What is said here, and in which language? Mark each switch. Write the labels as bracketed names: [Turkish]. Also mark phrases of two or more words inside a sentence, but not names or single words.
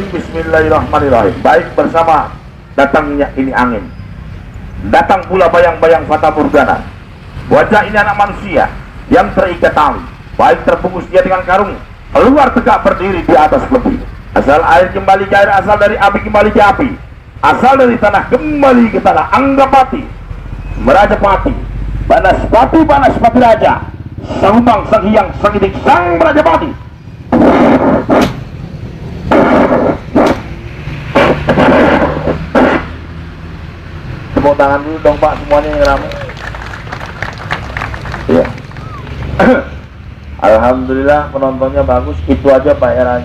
[Indonesian] Bismillahirrahmanirrahim. Baik, bersama datangnya ini angin, datang pula bayang-bayang fata morgana. Wajah ini anak manusia yang terikat tali, baik terbungkus dia dengan karung, keluar tegak berdiri di atas peti. Asal air kembali ke air, asal dari api kembali ke api, asal dari tanah kembali ke tanah. Anggapati, Merajapati, Banaspati Raja, Sang Humang, Sang Hyang, Sang Idik, Sang Merajapati. Tepuk tangan dulu dong Pak, semuanya yang ramai. Iya. Alhamdulillah penontonnya bagus, itu aja Pak eranya.